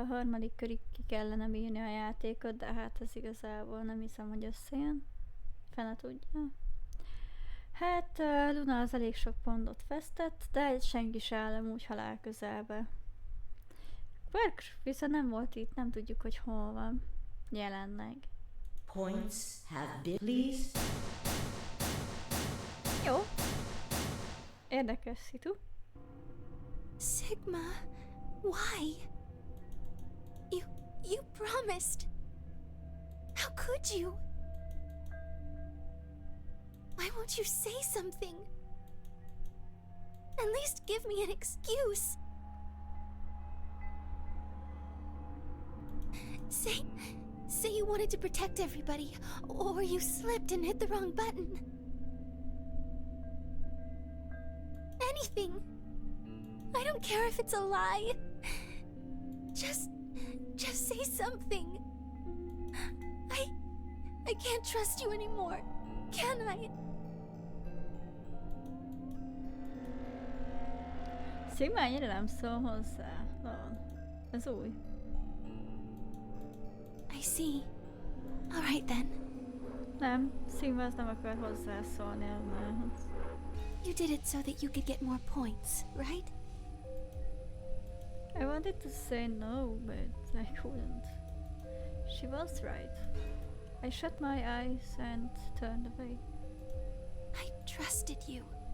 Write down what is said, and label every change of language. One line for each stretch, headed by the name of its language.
Hungarian: A harmadik körig ki kellene bírni a játékot, de hát ez igazából nem hiszem, hogy összejön. Fene tudja. Hát Luna az elég sok pontot vesztett, de senki se áll úgy halál közelbe. Quark viszont nem volt itt, nem tudjuk, hogy hol van jelenleg.
English: points have been please.
Hungarian: Jó. Érdekes szitu.
English: Sigma, why? You promised. How could you? Why won't you say something? At least give me an excuse. Say you wanted to protect everybody, or you slipped and hit the wrong button. Anything. I don't care if it's a lie. Just say something. I can't trust you anymore, can I?
Hungarian: Sigma ennyire nem szól hozzá. Ez új.
English: I see. All right then.
Hungarian: Nem, Sigma az nem akar hozzászólni Elmához.
English: You did it so that you could get more points, right? I wanted to say no, but I couldn't. She was right. I shut my eyes and turned away. I trusted you.